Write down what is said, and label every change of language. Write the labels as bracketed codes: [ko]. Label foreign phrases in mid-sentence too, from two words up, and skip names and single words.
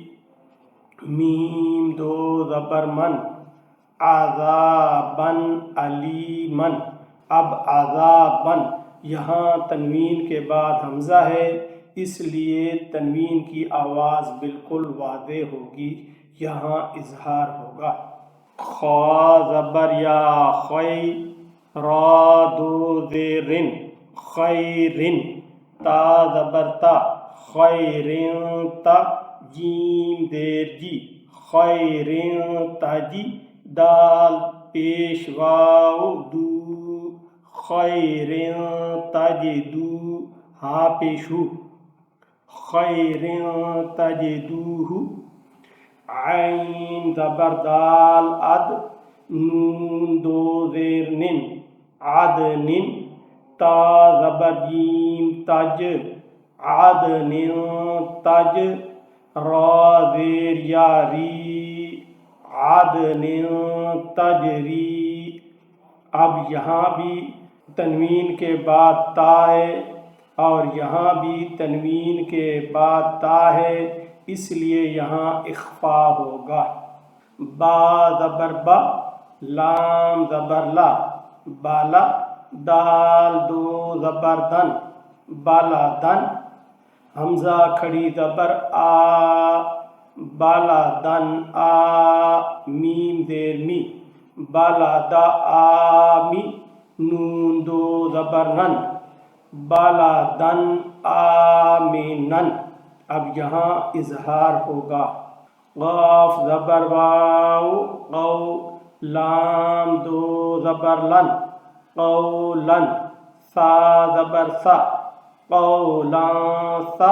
[ur] میم دو زبر من، [ar] عذابن علیمن. [ur] اب عذابن یہاں تنوین کے بعد حمزہ ہے، اس لیے تنوین کی آواز بالکل واضح ہوگی، یہاں اظہار ہوگا. خا زبر یا خی، را دو زیرن خیرن. تا زبر تا، خیرن تا، جیم دیر جی، خیرن تاجی. دال پیش واو دو، خیرن تجدو. ہا پیش ہو، خیرن تجدوہ. عین زبر دال اد، نون دو زیر نن، عدن. تا زبر جیم تج، عدن تج. را زیر یا ری، عدن تجری. اب یہاں بھی تنوین کے بعد تا ہے اور یہاں بھی تنوین کے بعد تا ہے، اس لیے یہاں اخفا ہوگا. با زبر با، لام زبر لا، بالا. دال دو زبر دن، بالا دن. حمزہ کھڑی زبر آ، بالا دن آ. میم زیر می، بالا دا آمی. نون دو زبر نن، بالا دن آمینن. اب یہاں اظہار ہوگا. قاف زبر واو، قو. لام دو زبر لن، قولن. سا زبر سا، قولن سا.